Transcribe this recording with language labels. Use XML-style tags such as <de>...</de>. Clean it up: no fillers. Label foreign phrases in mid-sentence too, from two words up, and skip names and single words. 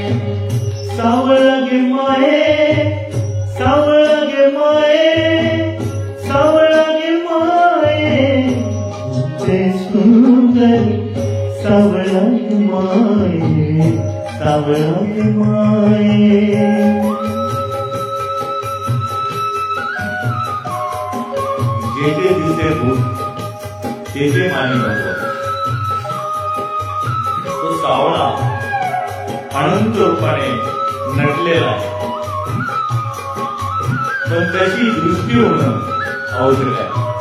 <mr>सावळागे माये सावळागे माये सावळागे माये ते सुंदर सावळागे माये सावळागे माये जेथे दिसे भूत तेथे माने भगवत तो सावळा अनंत रूपाने नटलेला आहे पण त्याची दृष्टी होणं आवश्यक आहे</mr>